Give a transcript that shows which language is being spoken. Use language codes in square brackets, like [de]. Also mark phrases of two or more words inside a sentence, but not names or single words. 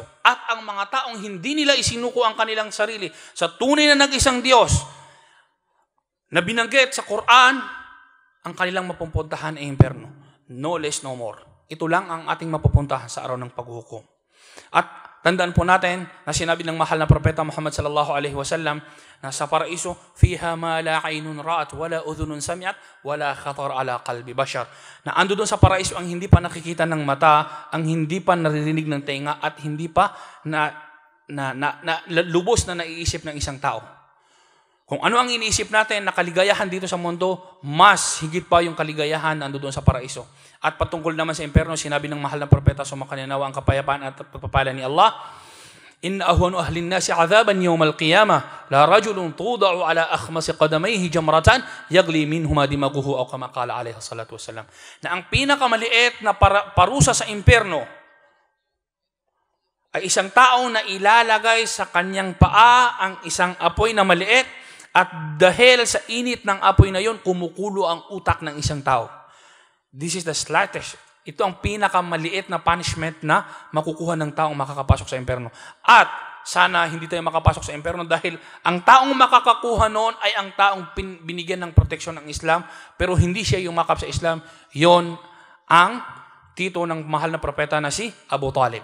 [tl] At ang mga taong hindi nila isinuko ang kanilang sarili sa tunay na nag-isang Diyos, na binanggit sa Quran, ang kanilang mapupuntahan ay impyerno. [en] No less, no more. [tl] Ito lang ang ating mapupuntahan sa araw ng paghuhukom. At tandaan po natin na sinabi ng mahal na propeta Muhammad [ar] صلى الله عليه وسلم [tl] na sa paraiso, [ar] فيها ما لا عين رأت ولا أذن سمعت ولا خطر على قلب بشر. [tl] Na ando doon sa paraiso ang hindi pa nakikita ng mata, ang hindi pa naririnig ng tenga at hindi pa lubos na naiisip ng isang tao. Kung ano ang iniisip natin na kaligayahan dito sa mundo, mas higit pa yung kaligayahan na ando doon sa paraiso. At patungkol naman sa impyerno, sinabi ng mahal na propeta, sumakanya nawa ang kapayapaan at pagpapala ni Allah, [ar] إن أهون أهل النار عذابا يوم القيامة لرجل توضع على أخمص قدميه جمرتان يغلي منهما دماغه أو كما قال عليه الصلاة والسلام. [tl] Na ang pinakamaliit na parusa sa impyerno ay isang tao na ilalagay sa kanyang paa ang isang apoy na maliit at dahil sa init ng apoy na yon, kumukulo ang utak ng isang tao. [en] This is the slightest. [tl] Ito ang pinakamaliit na punishment na makukuha ng taong makakapasok sa impyerno. At sana hindi tayo makapasok sa impyerno dahil ang taong makakakuha noon ay ang taong binigyan ng proteksyon ng Islam, pero hindi siya yung makap sa Islam. Yon ang tito ng mahal na propeta na si Abu Talib.